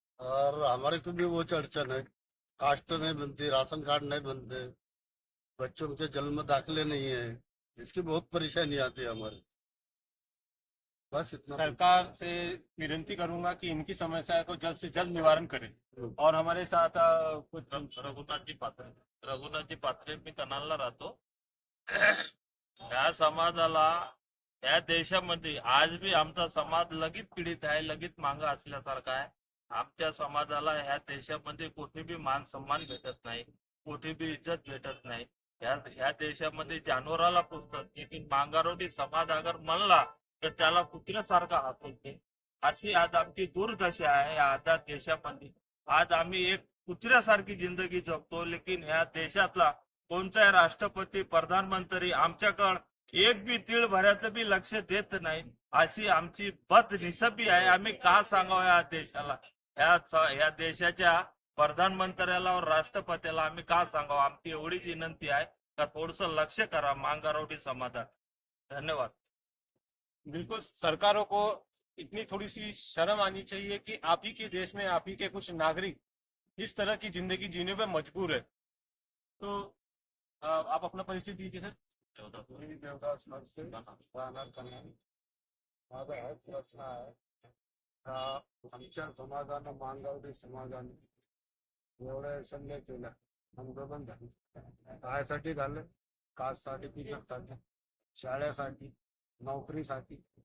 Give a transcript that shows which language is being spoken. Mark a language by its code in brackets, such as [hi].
[hi] और हमारे को भी वो चर्चन है, कास्ट नहीं बनती, राशन कार्ड नहीं बनते, बच्चों के जन्म दाखिले नहीं है, जिसकी बहुत परेशानी आती है हमारे. बस इतना. सरकार से विनती करूंगा कि इनकी समस्या को जल्द से जल्द निवारण करें. और हमारे साथ कुछ [mr] रघुनाथजी पात्रे, मी कनालला राहतो. या समाजाला या देशामध्ये आज बी आमचा समाज लगेच पीडित आहे, लगेच मागं असल्यासारखा आहे. आमच्या समाजाला ह्या देशामध्ये कुठे बी मान सन्मान भेटत नाही, कुठे बी इज्जत भेटत नाही. ह्या देशामध्ये जानवराला पुजतात, लेकिन मांगारोडी समाज अगर म्हणला तर त्याला कुत्र्यासारखा हाकलते. अशी आज आमची दुर्दशा आहे या आझाद देशामध्ये. आज आम्ही एक कुत्र्यासारखी जिंदगी जगतो, लेकिन ह्या देशातला कोणताही राष्ट्रपती प्रधानमंत्री आमच्याकडे एक बी तीळ भराचं बी लक्ष देत नाही. अशी आमची बदनिसबी आहे. आम्ही का सांगावं या देशाला, या देशाच्या प्रधानमंत्र्याला और राष्ट्रपतीला आम्ही का सांगावं. आमची एवढीच विनंती आहे का थोडस लक्ष करा मांगारोडी समाजात. धन्यवाद. [hi] बिल्कुल, सरकारों को इतनी थोड़ी सी शर्म आनी चाहिए कि आप ही के देश में आप ही के कुछ नागरिक इस तरह की जिंदगी जीने पे मजबूर है. तो आप अपना परिचय दीजिए सर. [mr] देवदास नरसे राहणार कन्हान. माझा हाच प्रश्न आहे का आमच्या समाजानं मांगावडी समाजाने एवढ्या संध्या केल्या, आंदोलन झाले, कायसाठी झालं? कास्ट सर्टिफिकेटसाठी, शाळेसाठी, नोकरीसाठी.